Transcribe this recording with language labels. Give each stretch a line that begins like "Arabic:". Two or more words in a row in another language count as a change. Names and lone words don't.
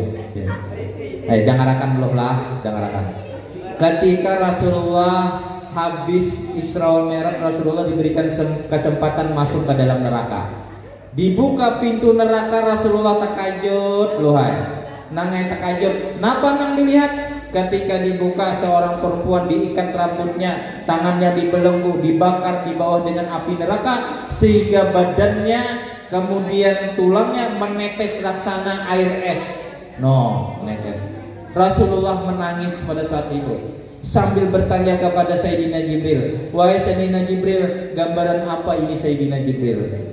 Banjar: Dangarakan belum lah, dangarakan.
Indonesian: Ketika Rasulullah habis Isra Mi'raj, Rasulullah diberikan kesempatan masuk ke dalam neraka.
Banjar: Dibuka pintu neraka, Rasulullah takajud, lohai. Nangai takajud. Napa nang dilihat?
Indonesian: Ketika dibuka, seorang perempuan diikat rambutnya, tangannya dibelenggu, dibakar di bawah dengan api neraka, sehingga badannya kemudian tulangnya menetes laksana air es. Menetes. Rasulullah menangis pada saat itu sambil bertanya kepada Sayyidina Jibril, wahai Sayyidina Jibril, gambaran apa ini Sayyidina Jibril?